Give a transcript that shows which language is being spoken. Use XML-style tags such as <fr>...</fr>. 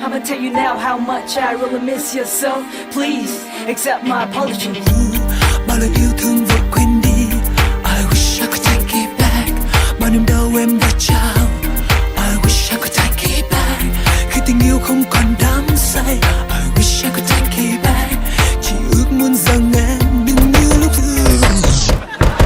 <en>tell you now how much I really miss you. So please accept my apology.</en> <vi>Bao lần yêu thương vội quên đi.</vi> <en>I wish I could take it back.</en> <vi>Bao niềm đau em đã trao.</vi> <en>I wish I could take it back.</en> <vi>Khi tình yêu không còn đắm say.</vi> <en>I wish I could take it back.</en> <vi>Chỉ ước muốn rằng em đừng như lúc xưa.</vi>